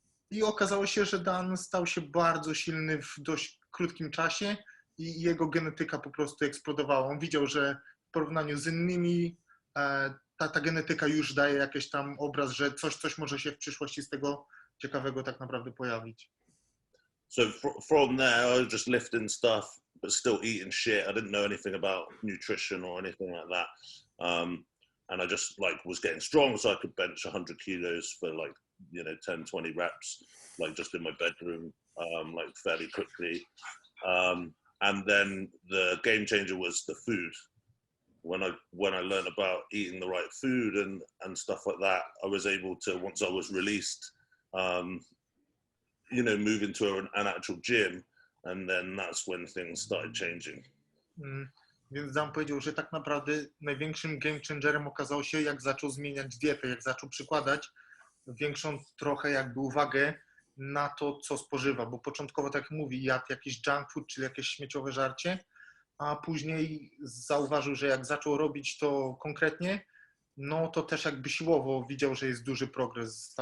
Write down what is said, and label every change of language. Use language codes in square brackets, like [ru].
[pl] I okazało się, że Dan stał się bardzo silny w dość krótkim czasie i jego genetyka po prostu eksplodowała. On widział, że w porównaniu z innymi ta genetyka już daje jakiś tam obraz, że coś może się w przyszłości z tego ciekawego tak naprawdę pojawić. [en] So from there, I was just lifting stuff, but still eating shit. I didn't know anything about nutrition or anything like that. And I just was getting strong, so I could bench 100 kilos for 10, 20 reps, just in my bedroom, fairly quickly. And then the game changer was the food. When I learned about eating the right food and stuff like that, I was able to, once I was released, move into an actual gym, and then that's when things started changing. [pl] Więc Dan powiedział, że tak naprawdę największym game changerem okazało się, jak zaczął zmieniać dietę, jak zaczął przykładać większą trochę jakby uwagę na to, co spożywa, bo początkowo, tak jak mówi, jadł jakiś junk food, czyli jakieś śmieciowe żarcie, a później zauważył, że jak zaczął robić to konkretnie, no to też jakby siłowo widział, że jest duży progres.